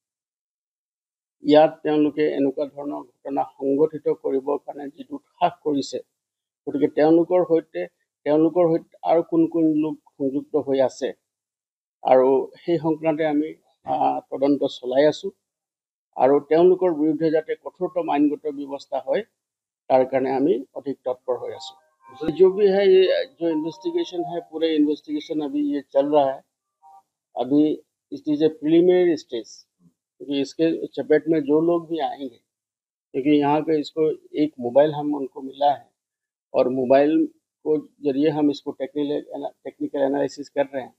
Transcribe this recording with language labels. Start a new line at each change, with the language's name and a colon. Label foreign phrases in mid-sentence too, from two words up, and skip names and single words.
Assamese: ইয়াত তেওঁলোকে এনেকুৱা ধৰণৰ ঘটনা সংগঠিত কৰিবৰ কাৰণে যি দুঃসাহস কৰিছে, গতিকে তেওঁলোকৰ সৈতে আৰু কোন লোক সংযুক্ত হৈ আছে আৰু সেই সংক্ৰান্তে আমি তদন্ত চলাই আছোঁ আৰু তেওঁলোকৰ বিৰুদ্ধে যাতে কঠোৰতম আইনগত ব্যৱস্থা হয় তাৰ কাৰণে আমি অধিক তৎপৰ হৈ আছোঁ।
Hindi: जो भी है ये जो इन्वेस्टिगेशन है, पूरे इन्वेस्टिगेशन अभी ये चल रहा है। अभी
English: it is a preliminary stage,
Hindi: क्योंकि इसके चपेट में जो लोग भी आएंगे, क्योंकि यहाँ पे इसको एक मोबाइल हम उनको मिला है और मोबाइल को जरिए हम इसको
English: technical analysis
Hindi: कर रहे हैं।